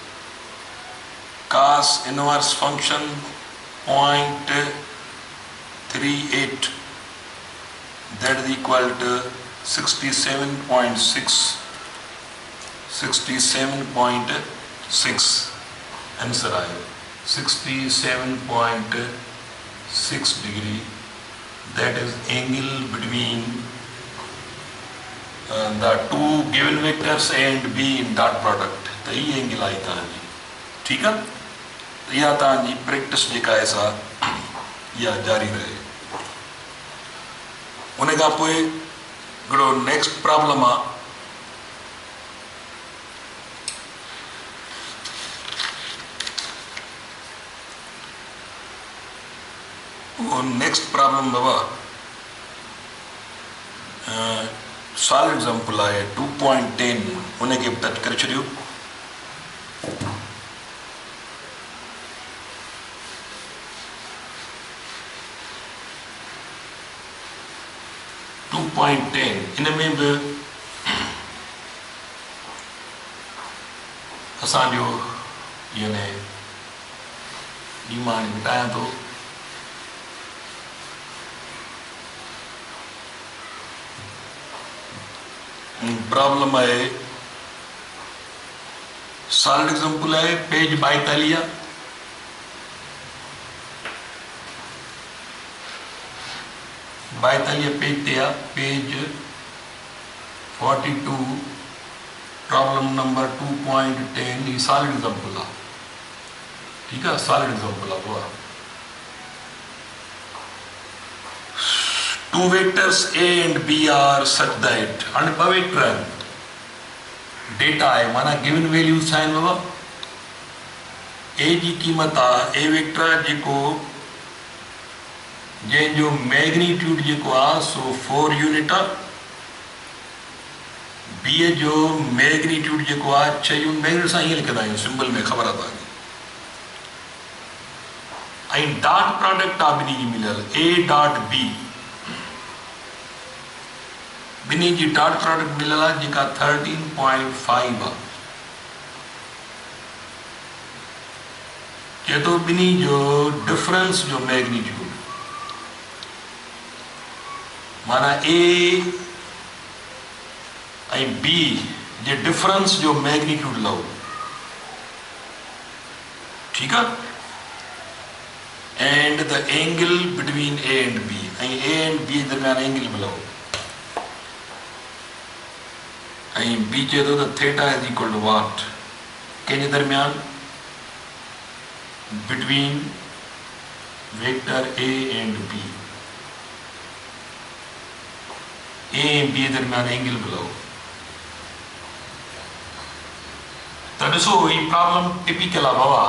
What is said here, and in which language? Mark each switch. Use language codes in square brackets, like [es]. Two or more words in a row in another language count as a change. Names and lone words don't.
[en] cos inverse function 0.38 that is equal to 67.6 [sd] आंसर आयो [en] 67.6 degree. That is angle between the two given vectors A and B in dot product. [sd] तो ये एंगल आई तव्हांजी [hi] ठीक है. [sd] इहा तव्हांजी प्रैक्टिस जेका आहे सा इहा जारी रहे. उन खां पोइ हिकिड़ो [en] next problem [sd] आहे [en] next problem [sd] बाबा [en] solid example [sd] आहे 2.10 उनखे बि टच करे छॾियो. इन में बि असांजो यानी ॾींहुं मिटायां थो [hi] प्रॉब्लम है सॉलिड एग्जांपल है [sd] पेज 42 पेज ते पेज 42 [en] problem number [sd] 2.10 [en] ये सॉलिड एग्जांपल है ठीक है. solid example [sd] है वो [en] two vectors A and B are such that [sd] and [en] B vector data [sd] है माना [en] given values [sd] आहिनि बाबा. A जी क़ीमत आहे A वेक्टर जेको जंहिंजो मैग्नीट्यूड जेको आहे सो 4 यूनिट आहे. B जो मैग्नीट्यूड जेको आहे 6 यूनिट. मैग्नीट्यूड सां ईअं लिखंदा आहियूं सिंबल में ख़बर आहे तव्हांखे. ऐं [en] dot product [sd] आहे ॿिन्ही जी मिलियल [en] A dot B [sd] ॿिन्ही जी [en] dot product [sd] मिलियल आहे जेका 13.5 आहे. चए थो ॿिन्ही जो डिफरेंस जो मैग्नीट्यूड माना A ऐं B जे डिफरेंस जो मैग्नीट्यूड लहो ठीक आहे. [en] and the angle between A and B [sd] ऐं [en] A and B [sd] दरमियान एंगल में लहो ऐं B चए थो त [en] theta is equal to what [sd] कंहिंजे दरमियान [en] between vector A and B [sd] A ऐं B दरमियान एंगल मिलो. त ॾिसो ही प्रॉब्लम टिपिकल आहे बाबा.